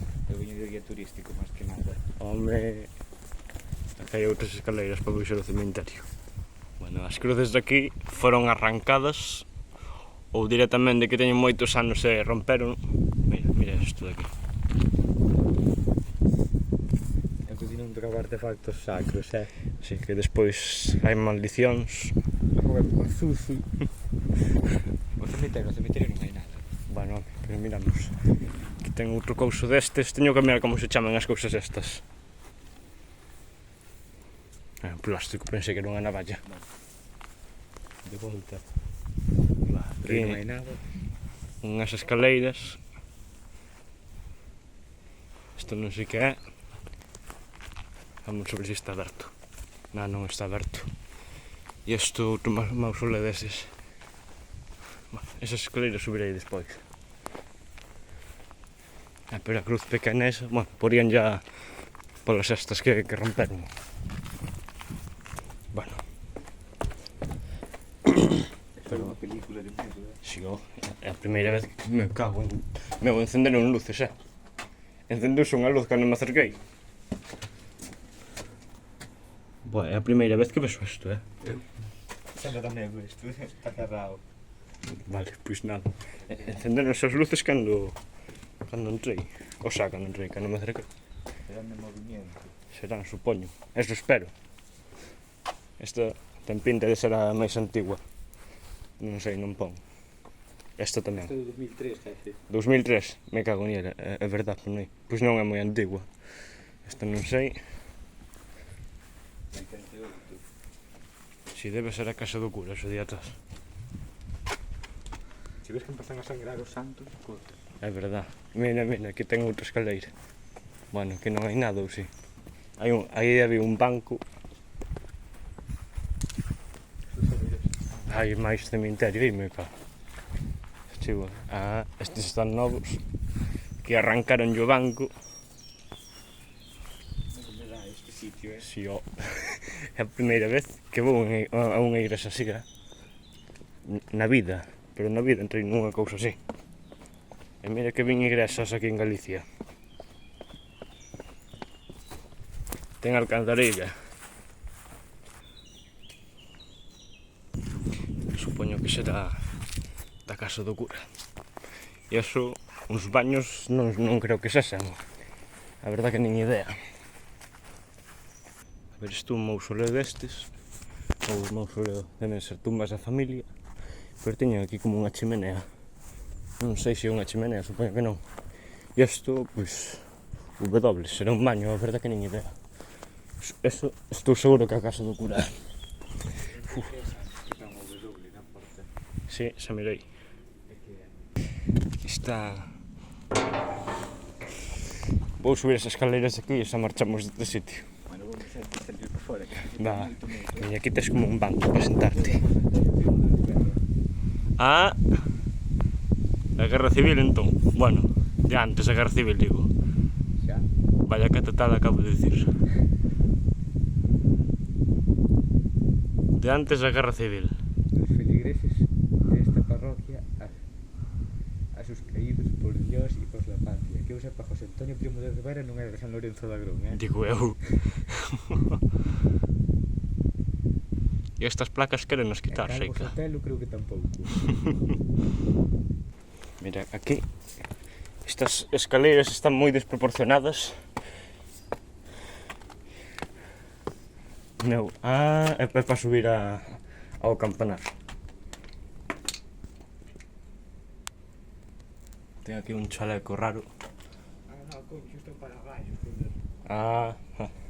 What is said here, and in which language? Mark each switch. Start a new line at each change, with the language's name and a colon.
Galician: Eu viño de guía turístico, máis que nada. Home, aquí hai outras escaleiras para baixar o cemiterio. Bueno, as cruces de aquí foron arrancadas ou directamente que teñen moitos anos e romperon. Mira isto de aquí. Eu continuo un trobar artefactos sacros, Así que despois hai maldicións. Logo é con Zuzu. O cemiterio non hai nada. Bueno, pero miramos. Aquí ten outro couso destes. Teño que mirar como se chaman as cousas estas. É un plástico, pensei que era unha navalla. De volta. Aquí Non hai nada. unhas escaleiras. Isto non sei que é. Vamos a ver se está aberto. Non está aberto. E isto outro mausoleo deses. Bueno, esas escaleiras subirei despois. Pero a cruz pequena esa, bueno, porían ya polas estas que romperon. Bueno. Pero unha película de medo, Si, é a primeira vez que me cago en... Meu, encenderon luces, Encendeuse unha luz cando me acerquei. Boa, é a primeira vez que vexo isto, Xa non dá medo isto, está cerrado. Vale, pois nada. Encenderonse as luces cando entrei. O sea, cando entrei, cando me acerquei. Serán de movimiento. Serán, supoño. Eso espero. Esta ten pinta de ser a máis antigua. Non sei, non pon. Esta tamén. Isto é de 2003, jefe. 2003, me cago en ela, é verdad, non é? Pois non é moi antigua. Esta non sei. 88. Si debe ser a casa do cura, ese día atrás. Se ves que empezan a sangrar os santos, corta. É verdad. Mira, aquí ten outra escaleira. Bueno, que non hai nada, ou si? Aí había un banco. Hai máis cemiterio, me cago. Chivo. Estes están novos. Que arrancaron o banco. sitio, Si, ó, é a primeira vez que vou a unha igrexa así, na vida, pero na vida entrei nunha cousa así. E mira que vin igrexas aquí en Galicia. Ten alcantarilla. Supoño que será da casa do cura. E eso, uns baños non creo que sexan. A verdad que nin idea. A ver, isto un mausoleo destes, ou un mausoleo deben ser tumbas da familia, pero teñen aquí como unha chimenea. Non sei se é unha chimenea, supoño que non. E isto, pois, W, será un baño, a verdad que nin idea. Eso, estou seguro que é a casa do cura. Si, xa mirei. Está... Vou subir as escaleiras aquí e xa marchamos deste sitio. Bueno, vamos a salir por fora. Va, e aquí tes como un banco para sentarte. Ah, a Guerra Civil entón. Bueno, de antes da Guerra Civil, digo. Xa. Vaya catatada acabo de dicir. De antes da Guerra Civil.
Spanish: Los feligreses de esta parroquia a sus caídos por Dios y por la patria.
Galician: Que eu sepa, José Antonio Primo de Rivera non era de San Lorenzo de Agrón, Digo eu. E estas placas queren nos quitar, Calvo Seica. Sotelo creo que tampouco. Mira, aquí estas escaleiras están moi desproporcionadas. Meu, é para subir ao campanar. Ten aquí un chaleco raro. No, coño, isto para baixo,